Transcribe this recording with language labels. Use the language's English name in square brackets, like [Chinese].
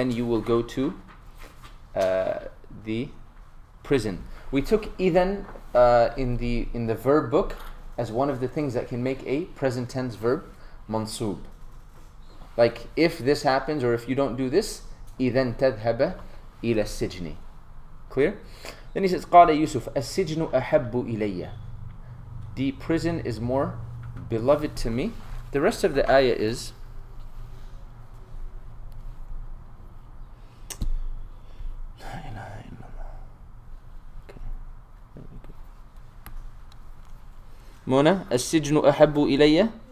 [English] Then you will go to the prison. We took إذن in the verb book as one of the things that can make a present tense verb mansub. Like if this happens or if you don't do this, [Arabic] إذن تذهب إلى السجن. [English] Clear? Then he says [Arabic] قال يوسف السجن أحب إلي. [English] The prison is more beloved to me. The rest of the ayah is Mona, [Arabic] السجن أحب إلي.